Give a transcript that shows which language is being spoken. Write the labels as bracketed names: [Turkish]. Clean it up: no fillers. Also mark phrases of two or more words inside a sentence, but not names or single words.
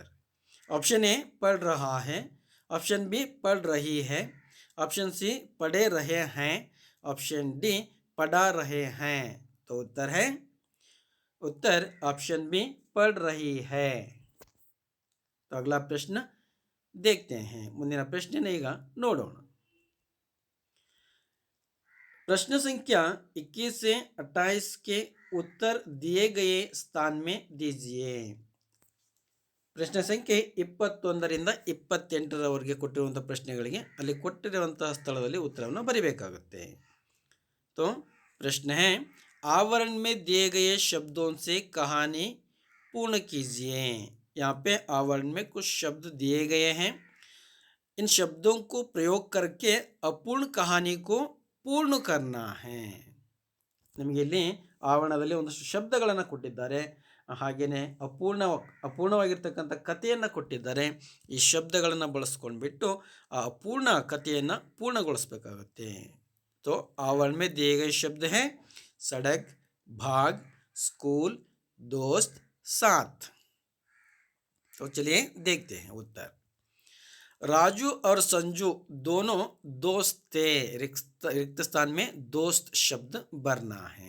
[English] option A [Hindi] पढ़ रहा है, [English] option B [Hindi] पढ़ रही है, [English] option C [Hindi] पढ़े रहे हैं, [English] option D [Hindi] पढ़ा रहे हैं. तो उत्तर [English] option B [Hindi] पढ़ रही है. तो अगला प्रश्न देखते हैं. [Kannada] ಮುಂದಿನ ಪ್ರಶ್ನೆ ಈಗ ನೋಡೋಣ. [Hindi] प्रश्न संख्या 21 से 28 के उत्तर दिए गए स्थान में दीजिए. [Kannada] ಪ್ರಶ್ನೆ ಸಂಖ್ಯೆ 21ರಿಂದ 28ರವರೆಗೆ ಕೊಟ್ಟಿರುವಂತಹ ಪ್ರಶ್ನೆಗಳಿಗೆ ಅಲ್ಲಿ ಕೊಟ್ಟಿರುವಂತಹ ಸ್ಥಳದಲ್ಲಿ ಉತ್ತರವನ್ನು ಬರೆಯಬೇಕಾಗುತ್ತೆ. [Hindi] तो प्रश्न है आवरण में दिए गए शब्दों से कहानी पूर्ण कीजिए. यहाँ पे आवरण में कुछ शब्द दिए गए हैं, इन शब्दों को प्रयोग करके अपूर्ण कहानी को पूर्ण करना है. [Kannada] ನಿಮಗೆ ಇಲ್ಲಿ ಆವರಣದಲ್ಲಿ ಒಂದಷ್ಟು ಶಬ್ದಗಳನ್ನು ಕೊಟ್ಟಿದ್ದಾರೆ, ಹಾಗೆಯೇ ಅಪೂರ್ಣವಾಗಿರ್ತಕ್ಕಂಥ ಕಥೆಯನ್ನು ಕೊಟ್ಟಿದ್ದಾರೆ. ಈ ಶಬ್ದಗಳನ್ನು ಬಳಸ್ಕೊಂಡ್ಬಿಟ್ಟು ಆ ಅಪೂರ್ಣ ಕಥೆಯನ್ನು ಪೂರ್ಣಗೊಳಿಸಬೇಕಾಗುತ್ತೆ. [Hindi] तो आवरण में दिए गए शब्द हैं सड़क, भाग, स्कूल, दोस्त, साथ. तो चलिए देखते हैं उत्तर. राजू और संजू दोनों दोस्त थे. रिक्त स्थान में दोस्त शब्द भरना है.